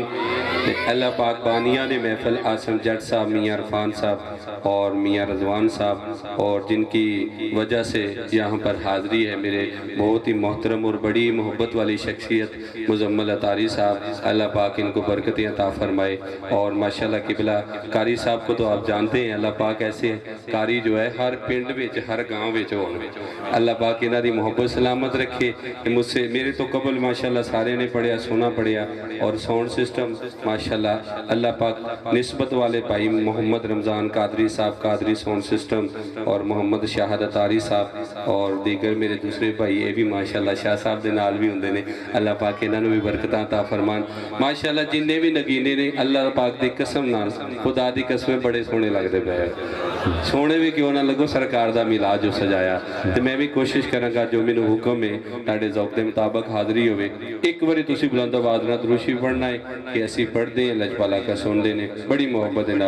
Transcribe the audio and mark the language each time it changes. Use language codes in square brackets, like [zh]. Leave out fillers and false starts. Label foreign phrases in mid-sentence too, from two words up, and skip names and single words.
[ur] اللہ پاک بانیان محفل آسم جٹ صاحب، میاں عرفان صاحب اور میاں رضوان صاحب، اور جن کی وجہ سے یہاں پر حاضری ہے میرے بہت ہی محترم اور بڑی محبت والی شخصیت مزمل اطاری صاحب، اللہ پاک ان کو برکتیں عطا فرمائے۔ اور ماشاءاللہ قبلہ قاری صاحب کو تو آپ جانتے ہیں، اللہ پاک ایسے قاری جو ہے [pa] ہر پنڈ وچ ہر گاؤں وچ ہو، اللہ پاک انہاں دی محبت سلامت رکھے۔ [ur] کہ مجھ سے [pa] میرے تو قبل ماشاءاللہ سارے نے پڑھیا، سونا پڑھیا، اور [en] sound system [pa] ماشاءاللہ اللہ پاک نسبت والے بھائی محمد رمضان قادری صاحب، قادری [en] sound system, [pa] اور محمد شاہد اطاری صاحب اور دیگر میرے دوسرے بھائی، یہ بھی ماشاءاللہ شاہ صاحب دے نال بھی ہوندے نے، اللہ پاک انہاں نوں بھی برکتاں عطا فرمان۔ ماشاءاللہ جننے بھی نگینے نے اللہ پاک دی قسم نال خدا دی قسمیں بڑے سونے لگدے پئے، سونے بھی کیوں نہ لگو، سرکار دا میلاد جو سجایا، تے میں بھی کوشش کراں گا جو مینوں حکم ہے تہاڈے ذوق دے مطابق حاضری ہوئے۔ ایک باری تسی بلند آواز نال درود شریف پڑھنا ہے کہ اسی پڑھ دیں، لجپالا کا سن دے نے بڑی محبت نال۔